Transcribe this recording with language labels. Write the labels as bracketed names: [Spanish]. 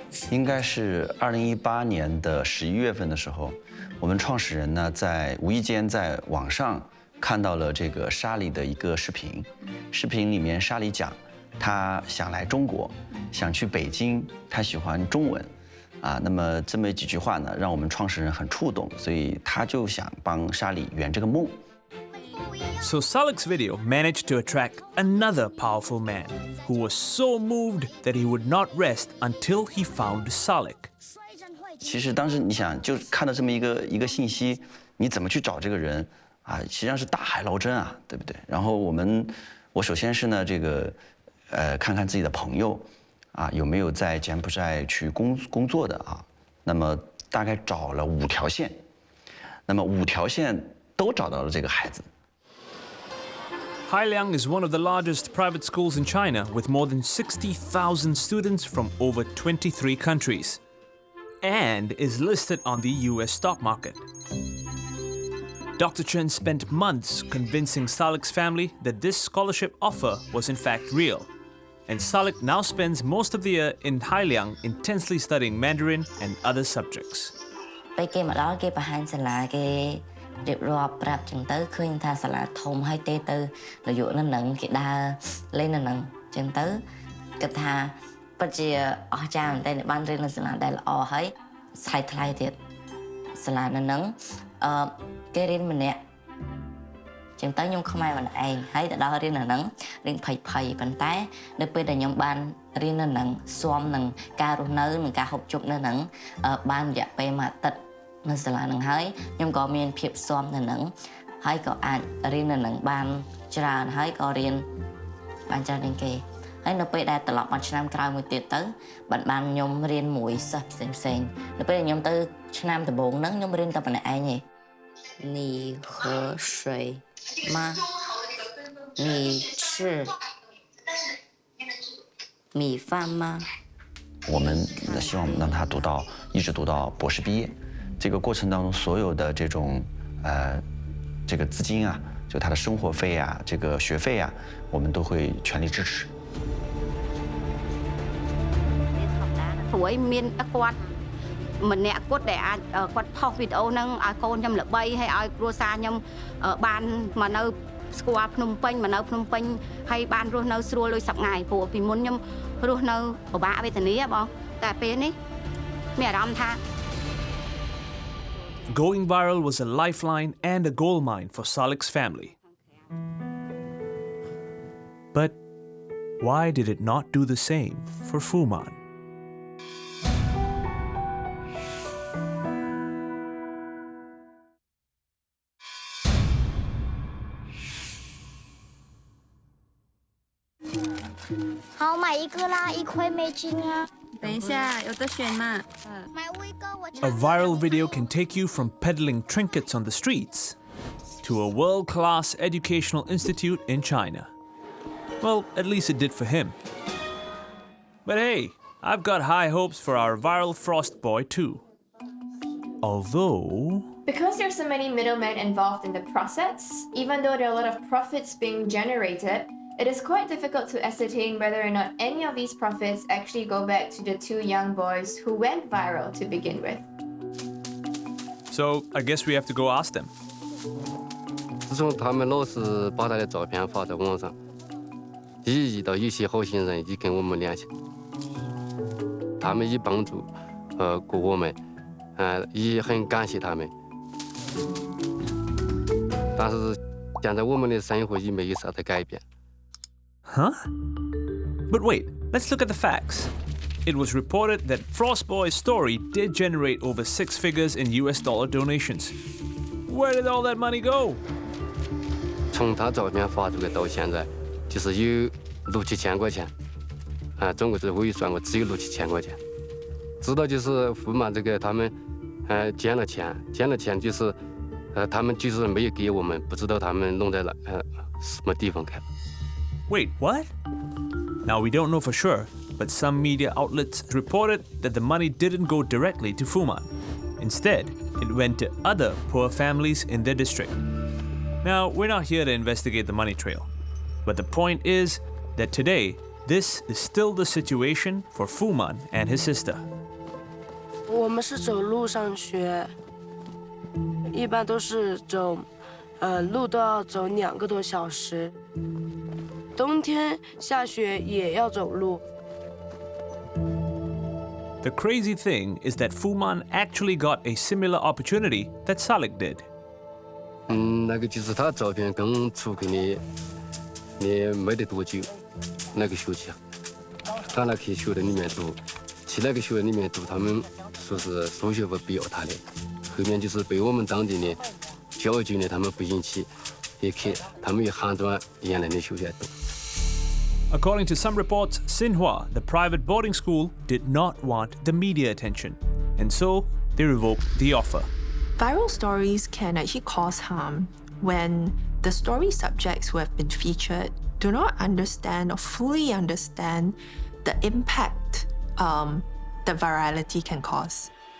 [Chinese] 应该是2018年的11月份的时候，我们创始人呢在无意间在网上看到了这个沙里的一个视频。视频里面沙里讲，他想来中国，想去北京，他喜欢中文，那么这么几句话呢，让我们创始人很触动，所以他就想帮沙里圆这个梦。 [English] So Salik's video managed to attract another powerful man who was so moved that he would not rest until he found Salik. [Chinese] 其实当时你想，就看到这么一个信息，你怎么去找这个人啊？实际上是大海捞针啊，对不对？然后我首先是呢这个看看自己的朋友啊有没有在柬埔寨去工作的啊，那么大概找了5条线，那么5条线都找到了这个孩子。 [English] Hailiang is one of the largest private schools in China with more than 60,000 students from over 23 countries. and is listed on the US stock market. Dr. Chen spent months convincing Salik's family that this scholarship offer was in fact real. And Salik now spends most of the year in Hailiang intensely studying Mandarin and other subjects. [Khmer] ពេលគេមកដល់គេបង្ហាញសាលាគេរៀបរាប់ប្រាប់ចឹងទៅឃើញថាសាលាធំហើយទេទៅនយោបាយនឹងគេដើរលេងនឹងចឹងទៅគិតថាពិតជាអស្ចារ្យមែនតើបានរៀននៅសាលាដែលល្អហើយថ្លៃទៀតសាលានឹងគេរៀនម្នាក់ ចឹងទៅខ្ញុំខ្មែរម្នាក់ឯងហើយទៅដល់រៀននៅនឹងរៀនភ័យប៉ុន្តែនៅពេលដែលខ្ញុំបានរៀននៅនឹងស៊ាំនឹងការរស់នៅនិងការហូបជុកនៅនឹងបានរយៈពេលមួយអាទិត្យនៅសាលានឹងហើយខ្ញុំក៏មានភាពស៊ាំនៅនឹងហើយក៏អាចរៀននៅនឹងបានច្រើនហើយក៏រៀន បានច្រើនជាងគេហើយនៅពេលដែលត្រឡប់មកឆ្នាំក្រោយមួយទៀតទៅបានខ្ញុំរៀនមួយសិស្សផ្សេងនៅពេលខ្ញុំទៅឆ្នាំដំបូងហ្នឹងខ្ញុំរៀนតែម្នាក់ឯងទេ [Chinese] 你喝水吗你吃米饭吗我们希望让他一直读到博士毕业。这个过程当中，所有的这个资金啊，就他的生活费啊，这个学费啊，我们都会全力支持。 [Khmer] ព្រោះមានគាត់ម្នាក់គាត់ដែលអាចគាត់ផុសវីដេអូហ្នឹងឲ្យកូនខ្ញុំល្បីហើយឲ្យគ្រួសារខ្ញុំបានមកនៅស្គាល់ភ្នំពេញមកនៅភ្នំពេញហើយបានរស់នៅស្រួលដូចសប្ងាយព្រោះពីមុនខ្ញុំរស់នៅពិបាកវេទនាបងតែពេលនេះមានអារម្មណ៍ថា [English] Going viral was a lifeline and a goldmine for Salik's family. But why did it not do the same for Fuman? [Chinese] How 买一个啦，1块美金啊。等一下，有得选嘛？买我一个，我 [English] A viral video can take you from peddling trinkets on the streets to a world-class educational institute in China. Well, at least it did for him. But hey, I've got high hopes for our viral frost boy too. Although... Because there's so many middlemen involved in the process, even though there are a lot of profits being generated, it is quite difficult to ascertain whether or not any of these profits actually go back to the two young boys who went viral to begin with. So, I guess we have to go ask them. [Chinese] 自从他们老是把他的照片发在网上，一遇到有些好心人就跟我们联系，他们也帮助过我们，也很感谢他们。但是现在我们的生活也没有啥的改变。 [English] Huh? But wait, let's look at the facts. It was reported that Frost Boy's story did generate over 6 figures in US dollar donations. Where did all that money go? [Chinese] 从他照片发出来到现在，就是有6、7千块钱，总共是我一算过，只有6、7千块钱。知道就是富满这个他们，捐了钱就是，他们就是没有给我们，不知道他们弄在了什么地方去。 [English] Wait, what? Now, we don't know for sure, but some media outlets reported that the money didn't go directly to Fuman. Instead, it went to other poor families in their district. Now, we're not here to investigate the money trail, but the point is that today, this is still the situation for Fuman and his sister. [Chinese] 我们是走路上学，一般都是走，路都要走2个多小时。冬天下雪也要走路。 [English] The crazy thing is that Fuman actually got a similar opportunity that Salik did. [Chinese] 那个就是他照片刚出给你没得多久，那个学期，他那去学的里面读，去那个学里面读，他们说是数学不必要他的，后面就是被我们当地的教育局呢，他们不允许，也去，他们也喊着原来的学校读。 [English] According to some reports, Xinhua, the private boarding school, did not want the media attention, and so they revoked the offer. Viral stories can actually cause harm when the story subjects who have been featured do not understand or fully understand the impact that virality can cause.